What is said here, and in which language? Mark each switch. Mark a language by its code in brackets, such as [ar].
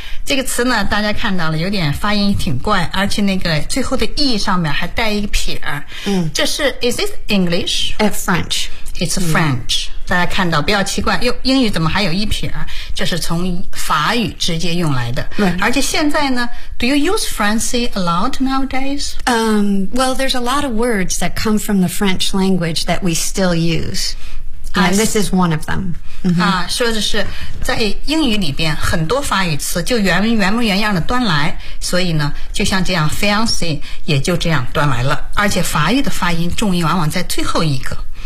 [zh] 这个词呢大家看到了有点发音挺怪而且那个最后的 E 上面还带一个撇儿、嗯、这是 [en] is this English? French. It's French.、Mm. [zh] 大家看到不要奇怪哟英语怎么还有一撇这是从法语直接用来的。 [en] Right. [zh] 而且现在呢 [en] do you use Francais a lot nowadays?、 Well, there's a lot of words that come from the French language that we still use. And this is one of them.、 Mm-hmm. [zh] 啊说的是在英语里边很多法语词就原模原样的端来所以呢就像这样 Fiancé 也就这样端来了。而且法语的发音重音往往在最后一个。